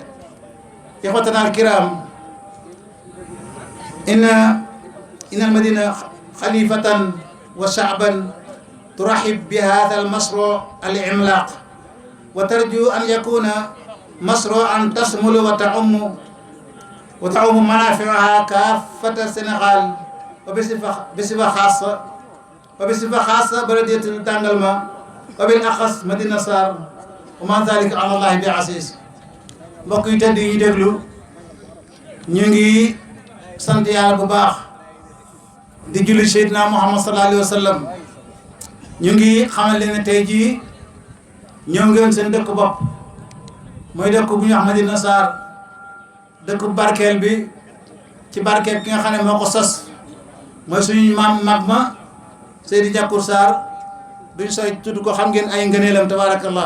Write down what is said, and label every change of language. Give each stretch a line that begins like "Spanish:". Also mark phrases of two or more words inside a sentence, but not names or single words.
Arabic: إخوتنا الكرام، إن المدينة خليفة وشعبا ترحب بهذا المشروع العملاق وترجو أن يكون مشروعا تشمل وتعم منافعها كافة السنغال وبصفة خاصة بلدية دانغلما وبالأخص مدينة سار وما ذلك على الله بعزيز.
Wolof: mbokk yi tedd yi déglu ñu ngi sant yàlla bu baax di julli Seydina Muhammad
Arabic: صلى الله عليه وسلم.
Wolof: ñu ngi xamal leen ne tey jii ñëw ngeen seen dëkk bopp mooy dëkk bu ñu wax Madina Sarr dëkk barkeel bi ci barkeel ki nga xam ne moo ko sos mooy suñu maam mag ma Seydi Ndiakour Sarr duñ sooy tudd ko xam ngeen ay ngëneelam tabaarakallah.